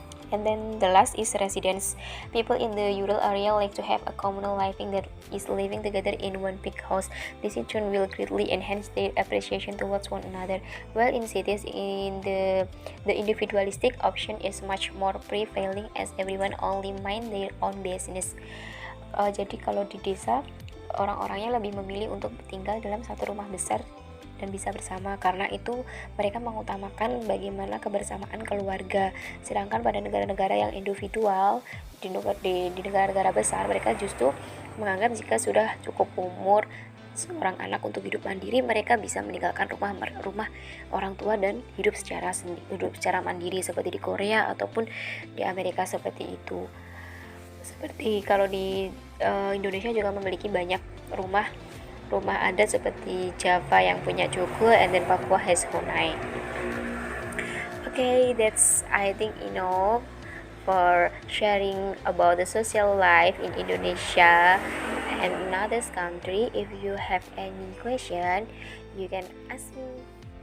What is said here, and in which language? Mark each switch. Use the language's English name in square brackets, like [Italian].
[English] And then the last is residence. People in the rural area like to have a communal living that is living together in one big house. This in turn will greatly enhance their appreciation towards one another. While in cities, the individualistic option is much more prevailing as everyone only mind their own business. [Indonesian] Jadi kalau di desa, orang-orangnya lebih memilih untuk tinggal dalam satu rumah besar dan bisa bersama, karena itu mereka mengutamakan bagaimana kebersamaan keluarga. Sedangkan pada negara-negara yang individual, di negara-negara besar, mereka justru menganggap jika sudah cukup umur seorang anak untuk hidup mandiri, mereka bisa meninggalkan rumah orang tua dan hidup secara mandiri, seperti di Korea ataupun di Amerika seperti itu. Seperti kalau di Indonesia juga memiliki banyak rumah adat seperti Java yang punya Joglo, [English] and then Papua has Honai. Okay, that's I think enough for sharing about the social life in Indonesia and another country. If you have any question, you can ask me.